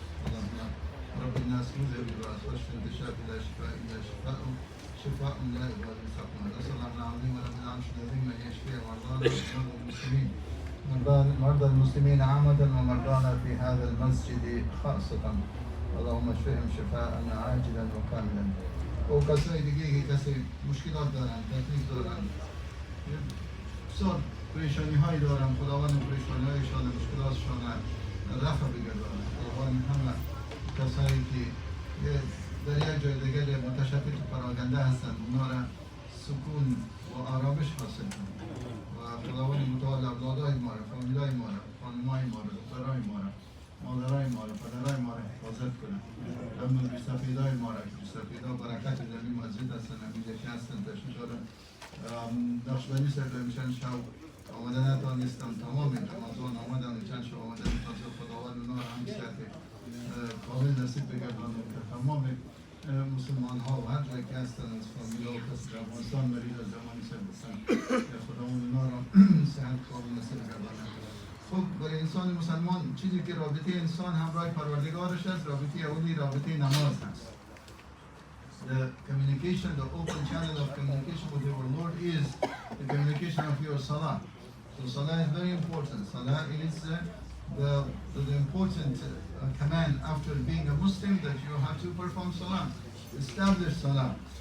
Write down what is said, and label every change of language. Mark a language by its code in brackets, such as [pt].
[ar] Allahumma رب الناس مذهب البأس واشف انت شافي لا شفاء الا شفاءه شفاء لا يغادر سقما. نسأل الله العظيم ورب العرش العظيم ان يشفي مرضانا ومرضى المسلمين، مرضى المسلمين عامة ومرضانا في هذا المسجد خاصة. اللهم اشفهم شفاء عاجلا وكاملا. [fa] و کسای دیگه که کسی مشکلات دارن، تکلیف دارن، بسیار پریشانی هایی دارن، خداوند پریشانی هایشان مشکلاتشان رفع بگرداند. خداوند همه کسایی که در یک جای دیگر متشتت و پراکنده هستند اونا را سکون و آرامش حاصل کنند و خداوند متعال اولادای ما را، فامیلای ما را، خانمای ما را، دخترای ما را، مادرای ما را، پدرای ما را حفاظت کنند. همون بی‌سفیدای ما را که بی‌سفیدا برکت در این مسجد هستند، همین یکی هستند تشریف‌دارن. نقشبندی صاحب میشن شب آمدن نتوانستم، تمام رمضان آمدن چند شب آمدن تازه خداوند اونا را همین صحت کامل نصیب بگردانه که تمام مسلمان ها و هر جایی که هستن از فامیل و کسی در افغانستان مریض از زمانی سر بستن خداوند اونا را صحت کامل نصیب بگردانه. خب برای انسان مسلمان چیزی که رابطه انسان همراه پروردگارش است، رابطه اولی رابطه نماز هست. [en] The communication, the open channel of communication with our Lord is the communication of your salah. So salah is very important. Salah is the important command after being a Muslim, that you have to perform salah, establish salah.